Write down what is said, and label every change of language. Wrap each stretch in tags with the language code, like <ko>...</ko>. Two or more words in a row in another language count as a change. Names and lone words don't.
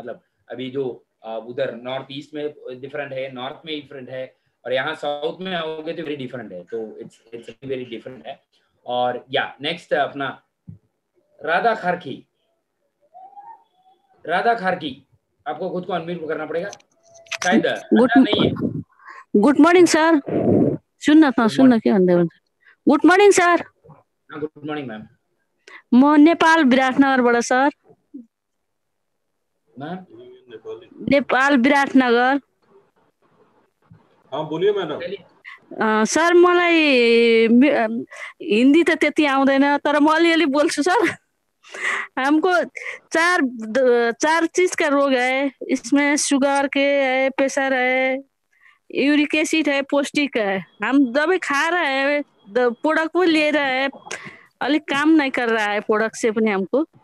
<hi>मतलब अभी जो उधर नॉर्थ ईस्ट में डिफरेंट है, नॉर्थ में डिफरेंट है, और यहाँ साउथ में आओगे तो</hi> <en>very different</en> <hi>है।</hi> <en>तो its very different है।</en> <hi>और या नेक्स्ट अपना राधा खारकी आपको खुद को अनम्यूट करना पड़ेगा, शायद नहीं है।</hi> <en>good morning sir,</en> <ne>सुन्न के भन्दै हुन्छ।</ne> <en>good morning sir. good morning ma'am.</en> <ne>म नेपाल विराटनगरबाट सर। नेपाल विराटनगर।</ne> <hi>हाँ बोलिए मैडम।</hi> <ne>सर मलाई हिंदी त त्यति आउँदैन, तर म अलिअलि बोल्छु सर।</ne> <hi>हमको 4 चीज का रोग है, इसमें शुगर के है, प्रेशर है,</hi> <en>uric acid</en> <hi>है, पौष्टिक है। हम दवाई खा रहे हैं, प्रोडक्ट भी ले रहे हैं, अभी काम नहीं कर रहा है प्रोडक्ट से अपने हमको।</hi>